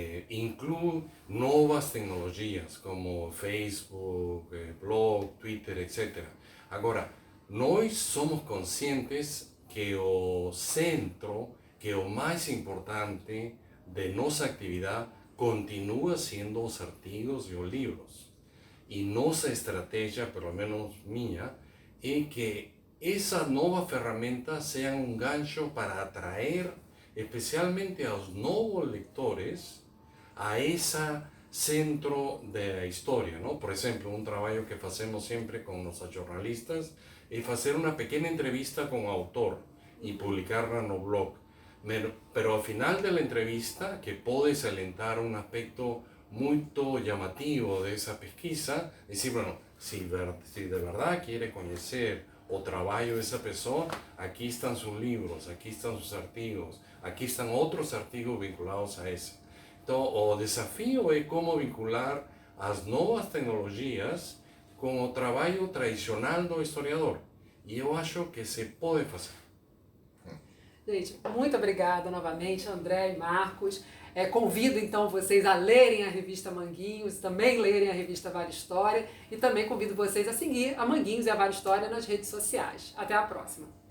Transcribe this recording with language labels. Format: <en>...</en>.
<pt>Inclui novas tecnologias como Facebook, blog, Twitter, etc. Agora, nós somos conscientes que o centro, que o mais importante</pt> <es>de nuestra actividad continúa siendo los artigos y los libros. Y nuestra estrategia, por lo menos mía, es que esas nuevas ferramentas sean un gancho para atraer especialmente a los nuevos lectores a ese centro de la historia, ¿no? Por ejemplo, un trabajo que hacemos siempre con nuestros jornalistas es hacer una pequeña entrevista con el autor y publicarla en el blog. Pero al final de la entrevista, que puede salientar un aspecto muy llamativo de esa pesquisa, decir, bueno, si de verdad quiere conocer o trabajo de esa persona, aquí están sus libros, aquí están sus artigos, aquí están otros artigos vinculados a ese. Entonces, el desafío es cómo vincular las nuevas tecnologías con el trabajo tradicional do historiador.</es> <pt>E eu acho que se pode fazer. Gente, muito obrigada novamente, André e Marcos. Convido então vocês a lerem a revista Manguinhos, também lerem a revista Vale História e também convido vocês a seguir a Manguinhos e a Vale História nas redes sociais. Até a próxima!</pt>